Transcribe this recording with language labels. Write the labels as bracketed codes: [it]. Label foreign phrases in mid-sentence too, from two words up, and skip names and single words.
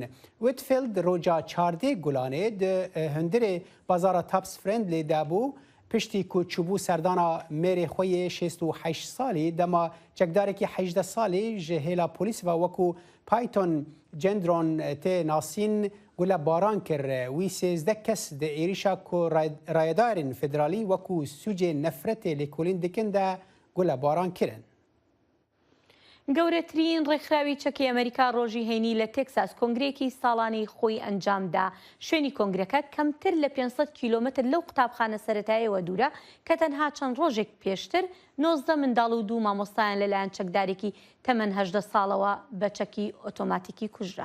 [ku] Whitfield roja 14 gulanê di hundirê bazara Tops Friendly de bû piştî ku çûbû serdana mêrê xwe yê 68 salî dema çekdarekî 18 salî ji hêla polîs ve wekû Python Gendron tê nasîn gulebaran kir. Wî 13 kes di êrişa ku rayedarên federalî wekû sûcê nefretê lêkolîn dikin de gulebaran kirin. [ckb] گەورەترین ڕێکخراوی چەکی ئەمریکا ڕۆژی هەینی لە تێکساس کۆنگرێکی ساڵانەی خۆی ئەنجامدا. شوێنی کۆنگرەکە کەمتر لە 500 کیلۆمتر لەو قوتابخانە سەرەتاییەوە دوورە کە تەنها چەند ڕۆژێک پێشتر 19 منداڵ و 2 مامۆستایان لەلایەن چەکدارێکی تەمەن 18 ساڵەوە بە چەکی ئۆتۆماتیکی کوژران.